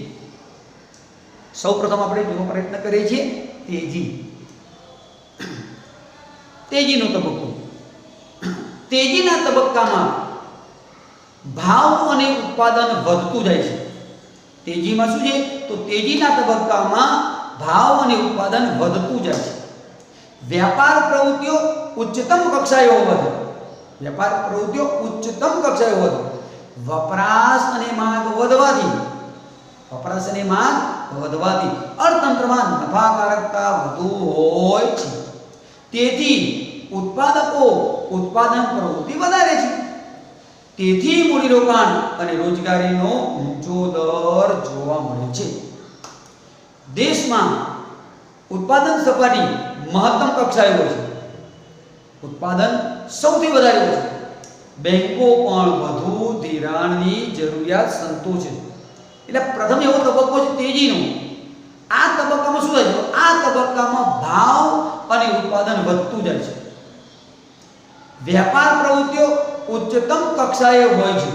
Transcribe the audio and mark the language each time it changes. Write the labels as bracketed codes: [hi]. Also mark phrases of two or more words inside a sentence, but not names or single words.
[gu] સૌપ્રથમ આપણે જોવાનો પ્રયત્ન કરીએ છીએ તેજીનો તબક્કો। તેજીના તબક્કામાં ભાવ અને ઉત્પાદન વધતું જાય છે। તેજીમાં શું છે? તો તેજીના તબક્કામાં ભાવ અને ઉત્પાદન વધતું જાય છે। વ્યાપાર પ્રવૃત્તિઓ ઉચ્ચતમ કક્ષાએ વધે। વ્યાપાર પ્રવૃત્તિઓ ઉચ્ચતમ કક્ષાએ વધે। વપરાશ અને માંગ વધવાથી અર્થતંત્રમાં નફાકારકતા વધુ હોય છે। તેથી ઉત્પાદકો ઉત્પાદન પ્રવૃત્તિ વધારે છે। તેથી મૂડીરોકાણ અને રોજગારીનો ઊંચો દર જોવા મળે છે। દેશમાં ઉત્પાદન સપાટી મહત્તમ કક્ષાએ હોય છે। ઉત્પાદન સૌથી વધારે હોય છે। બેંકો પણ વધુ ધિરાણની જરૂરિયાત સંતોષે છે. એટલે પ્રથમ એવો તબક્કો છે તેજીનો. આ તબક્કામાં શું થાય છે? આ તબક્કામાં ભાવ અને ઉત્પાદન વધતું જાય છે. વ્યાપાર પ્રવૃત્તિઓ ઉચ્ચતમ કક્ષાએ હોય છે.